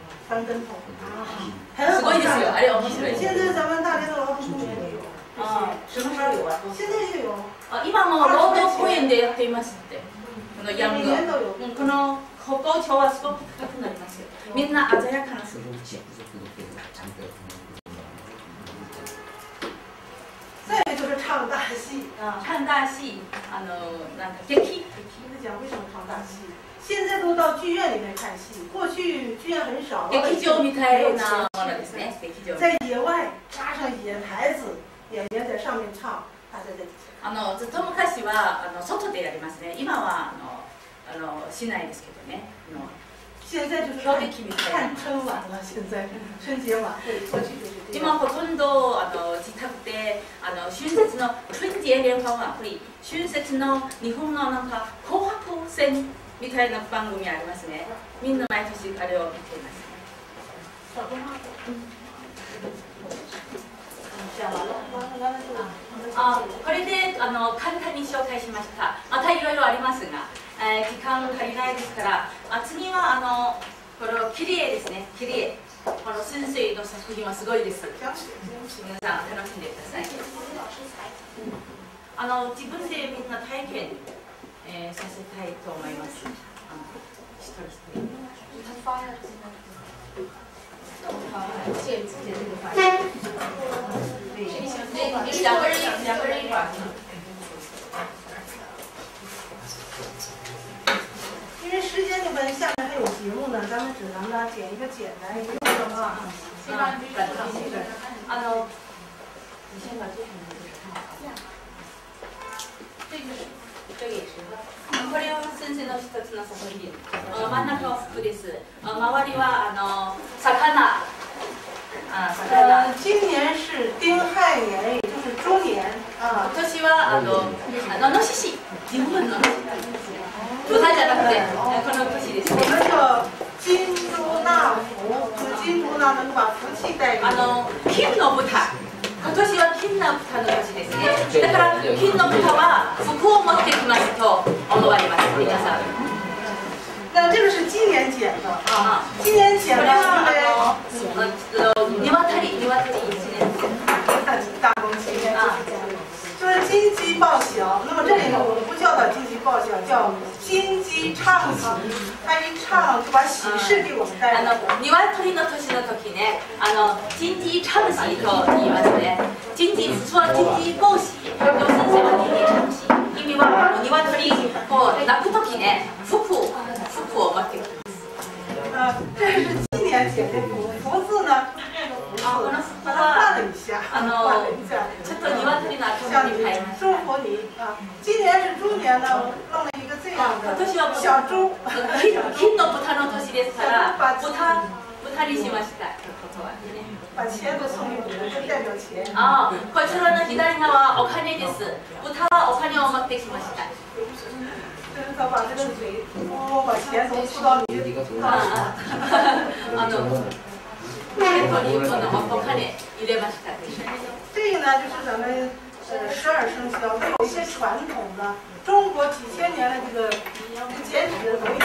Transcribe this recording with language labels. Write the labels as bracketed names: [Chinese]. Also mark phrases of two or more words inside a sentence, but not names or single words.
[Chinese] 翻跟头 [Japanese] すごいですよ。あれ面白い。 [Chinese] 现在咱们大连的劳动公园里有。什么时候有啊？现在就有。 [Japanese] 今も労働公園でやっていますって。このヤング。この歩行調はすごく高くなりますよ。みんな鮮やかなスーツ。 [Chinese] 再一个就是唱大戏唱大戏， [Japanese] なんか劇。 [Chinese] 在讲为什么唱大戏？现在都到剧院里面看戏，過去劇院很少。 [Japanese] 劇場みたいなものですね。劇場。 [Chinese] 在野外搭上野台子，演員在上面唱，大家在底下。 [Japanese] ずっと昔は外でやりますね。今は市内ですけどね。 [Chinese] 现在就是看春晚了，现在春節晚会，过去就是这样。 [Japanese] 今ほとんど自宅で春節の [Chinese] 春節聯歡晚会、 [Japanese] 春節の日本のなんか紅白戦みたいな番組ありますね。みんな毎年あれを見ています。これで簡単に紹介しました。またいろいろありますが、時間足りないですから、次はこの切り絵ですね。切り絵。この先生の作品はすごいです。皆さん楽しんでください。自分でみんな体験、させたいと思います。 [Chinese] 一人一人。两个人一块。因为时间的关系，下面还有节目呢，咱们只能呢剪一个简单一个的啊。你先把这个这个也是。 [Japanese] これは先生の一つの作品。真ん中は服です。周りは魚。 [Chinese] 今年是丁亥年，也就是猪年啊。 [Japanese] 今年はのしし、日本の豚じゃなくてこの年ですね。 [Chinese] 我们叫金猪纳福，就是金猪呢能把福气带给你。 [Japanese] 金の豚。今年は金の豚の年ですね。だから金の豚は福を持ってきますと思われます。皆さん。 [Chinese] 那这个是今年剪的啊，今年剪的 [Japanese] 鶏1年 [Chinese] 大公鸡就是金鸡报晓。那么这里呢，我们不叫它金鸡报晓，叫金鸡唱喜。它一唱就把喜事给我们带来。 [Japanese] 鶏の年の時ね、 [Chinese] 金鸡唱喜 [Japanese] と言いますね。金鸡普通は [Chinese] 金鸡報喜、 [Japanese] でも先生は [Chinese] 金鸡唱喜。 [Japanese] 意味は鶏こう鳴く時ね、福を持ってきます。 [Chinese] 这是今年剪的福字呢。把它换了一下， [Japanese] ちょっと鶏の頭に変えました。 [Chinese] 祝福你啊！今年是猪年呢，弄了一个这样的小猪。 [Japanese] 金の豚の年ですから、豚にしました。 [Chinese] 把钱都送给你了，这代表钱。 [Japanese] こちらの左側お金です。豚はお金を持ってきました。 [Chinese] 就是他把这个嘴，把钱从吐到你的 [Japanese] ポケットにお金入れました。 [Chinese] 这个呢，就是咱们12生肖有一些传统的中国几千年的这个剪纸的东西。